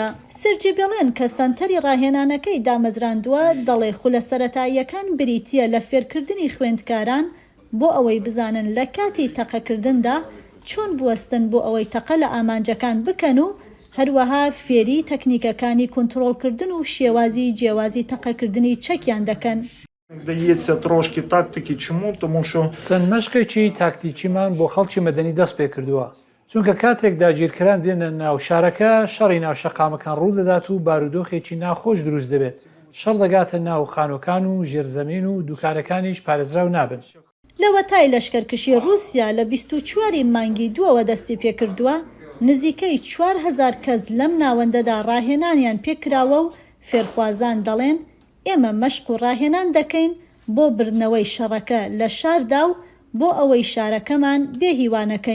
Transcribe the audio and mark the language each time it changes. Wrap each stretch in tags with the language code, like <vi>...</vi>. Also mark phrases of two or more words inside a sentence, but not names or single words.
<ckb>سرجی بێڵێن کە سەنتەری ڕاهێنانەکەی دامەزراندووە دەڵێ خولە سەرەتاییەکان بریتیە لە فێرکردنی خوێندکاران بۆ ئەوەی بزانن لە کاتی تەقەکردندا چۆن بوەستن بۆ ئەوەی تەقە لە ئامانجەکان بکەن و هەروەها فێری تەکنیکەکانی کۆنتڕۆڵکردن و شێوازی جیاوازی تەقەکردنی چەکیان دەکەن.</ckb> <uk>Дається трошки тактики. Чому? Тому що</uk> <ckb>چەند مەشقێکی تاکتیکیمان بۆ خەڵکی مەدەنی دەست پێ کردووە، چونکە کاتێک داگیرکران دێنە ناو شارەکە شەڕی ناوشەقامەکان ڕوو دەدات و بارودۆخێکی ناخۆش دروست دەبێت. شەڕ دەگاتە ناو خانۆکان و ژێرزەمین و دوکانەکانیش پارێزراو نابن. لەوە تای لەشکەرکشی رووسیا لە 24 مانگی دووەوە دەستی پێکردووە، نزیکەی 4000 کەس لەم ناوەندەدا ڕاهێنانیان پێکراوە و فێرخوازان دەڵێن ئێمە مەشق و ڕاهێنان دەکەین بۆ بردنەوەی شەڕەکە لە شاردا و بۆ ئەوەی شارەکەمان بێهیوانەکەین.</ckb>